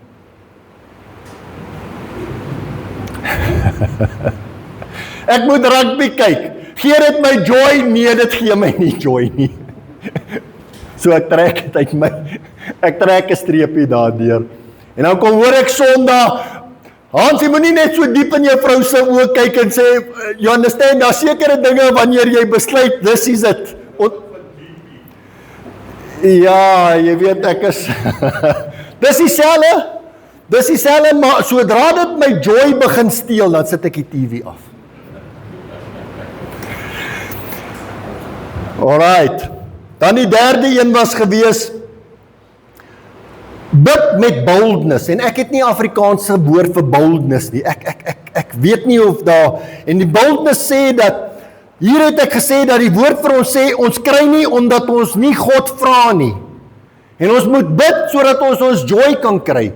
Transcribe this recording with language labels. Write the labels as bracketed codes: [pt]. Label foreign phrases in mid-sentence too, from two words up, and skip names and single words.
[af] Ek moet rugby kyk. Gee dit my joy? Nee, dit gee my nie joy nie. So ek trek dit uit my, ek trek 'n streepie daardeur. En dan kom hoor ek Sondag, Hans, jy moet nie net so diep in jou vrou se oë kyk en sê, [en] you understand, [af] daar sekere dinge wanneer jy besluit, [en] this is it. [af] Ja, jy weet, ek is, dis dieselfde, maar sodra dit my joy begin steel, dan sit ek die TV af. Alright, dan die derde een was gewees, bid met boldness, en ek het nie Afrikaanse woord vir boldness nie, ek weet nie of daar, en die boldness sê dat, hier het ek gesê dat die woord vir ons sê, ons kry nie omdat ons nie God vra nie, en ons moet bid sodat ons joy kan kry.